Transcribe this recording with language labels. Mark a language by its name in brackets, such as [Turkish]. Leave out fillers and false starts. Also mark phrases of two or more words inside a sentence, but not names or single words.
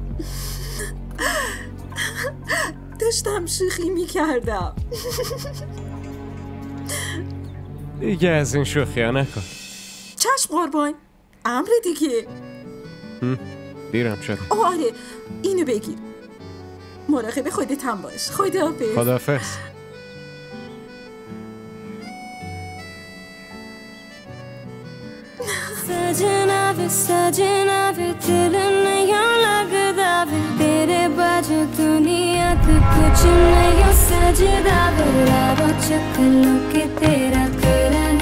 [Persian] داشتم شوخی میکردم. دیگه از این شوخی ها نکن. چشم قربان، امر دیگه. دیرم شده. آره اینو بگیر. مراقب خودت هم باش. خداحافظ. خداحافظ. [Punjabi] ਸਜਣਾ ਵੇ ਦਿਲ ਨਹੀਂ ਲਗਦਾ ਵੇ ਤੇਰੇ ਬਾਜੂ ਦੁਨੀਆ ਤੋ ਕੁਝ ਨਹੀਂ ਸਜਦਾ ਵੇ ਰਾਵਾ ਚਖਲੋ ਕੇ ਤੇਰਾ